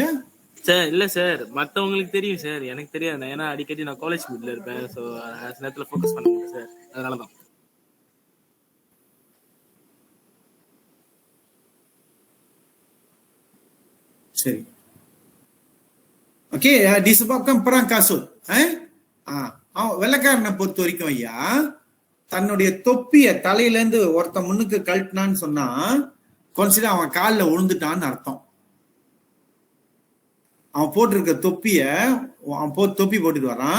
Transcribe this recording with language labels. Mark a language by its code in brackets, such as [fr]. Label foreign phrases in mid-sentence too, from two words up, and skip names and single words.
[ta] சார் இல்ல சார், மத்தவங்களுக்கு தெரியும் சார், எனக்கு தெரியாது. ஏன்னா அடிக்கடி நான் [en] college meet [ta] இருப்பேன், சோ அந்த நேரத்துல ஃபோக்கஸ் பண்ண முடியல சார், அதனாலதான். சரி, ஓகே. [ms] disebabkan perang kasut. [ta] வெள்ளக்காரனை பொறுத்த வரைக்கும் ஐயா, தன்னுடைய தொப்பிய தலையில இருந்து ஒருத்த முன்னுக்கு கழட்டினான்னு சொன்னா கன்சிடர் அவன் காலில் விழுந்துட்டான்னு அர்த்தம். அவன் போட்டிருக்க தொப்பிய அவன் தொப்பி போட்டுட்டு வரான்.